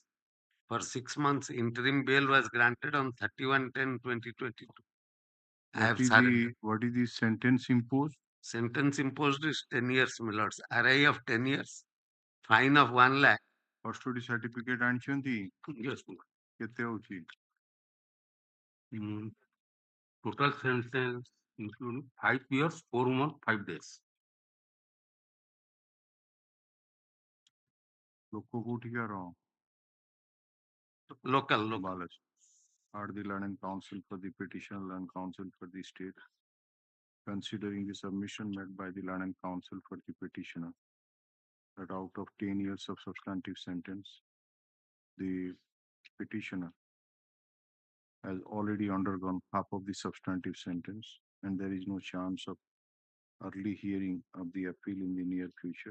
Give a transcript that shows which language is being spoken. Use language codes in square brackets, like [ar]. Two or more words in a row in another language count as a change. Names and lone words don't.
[en] For 6 months, interim bail was granted on 31/10/2022. I have surrendered. What is the sentence imposed? Sentence imposed is 10 years, my lords. RI of 10 years. Fine of 1 lakh. Custody certificate [or] ଆଣିଛନ୍ତି? [en] Yes, my lord. [or] କେତେ ହଉଛି? [en] Total sentence including 5 years, 4 months, 5 days. [or] ଲୋକ କୋଉଠିକାର? [en] Local. Balance. Are the learned counsel for the petitioner, learned counsel for the state, considering the submission made by the learned counsel for the petitioner, that out of 10 years of substantive sentence, the petitioner has already undergone half of the substantive sentence, and there is no chance of early hearing of the appeal in the near future.